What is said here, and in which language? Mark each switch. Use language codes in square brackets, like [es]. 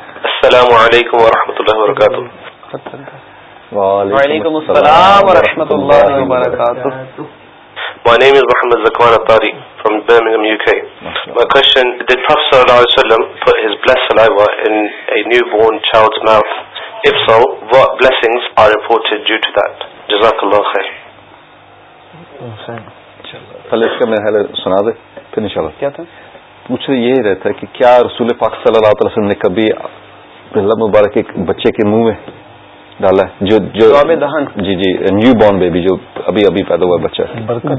[ar] السلام علیکم ورحمۃ اللہ وبرکاتہ وعلیکم السلام ورحمۃ اللہ وبرکاتہ [en] My name is Muhammad Zakwan Abadi from Birmingham, UK. My question, did Prophet Sallallahu Alaihi Wasallam put his blessed saliva in a newborn child's mouth? If so, what blessings are reported due to that? Jazakallah khair. [ur] پہلے اس کا میں حال سنا دے پھر انشاءاللہ کیا تھا پوچھ رہے یہ رہتا ہے کہ کیا رسول پاک صلی اللہ علیہ وسلم نے کبھی اللہ مبارک ایک بچے کے منہ میں ڈالا ہے جو دہن جی جی [en] newborn baby [ur] جو ابھی ابھی پیدا ہوا ہے بچہ